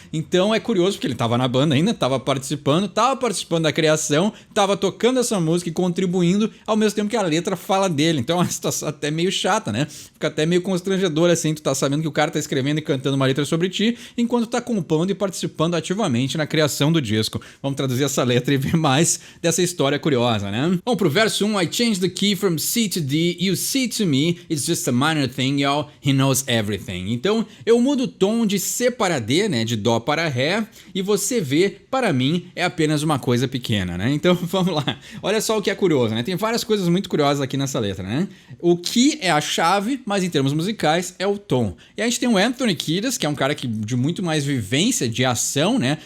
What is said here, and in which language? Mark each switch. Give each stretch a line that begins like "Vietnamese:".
Portuguese: Então é curioso porque ele estava na banda ainda, estava participando da criação, estava tocando essa música e contribuindo ao mesmo tempo que a letra fala dele. Então é uma situação até meio chata, né? Fica até meio constrangedor assim, tu tá sabendo que o cara tá escrevendo e cantando uma letra sobre ti, enquanto tá compondo e participando ativamente na criação do disco. Vamos traduzir essa letra e ver mais dessa história curiosa, né? Vamos pro verso 1.
English: I changed the key from C to D, you see to me, it's just a minor thing, y'all, he knows everything.
Portuguese: Então eu mudo o tom de C para D, né, de Dó para Ré, e você vê, para mim, é apenas uma coisa pequena, né? Então vamos lá. Olha só o que é curioso, né? Tem várias coisas muito curiosas aqui nessa letra, né? O que é a chave, mas em termos musicais é o tom. E a gente tem o Anthony Kiedis, que é um cara de muito mais vivência de ação, né?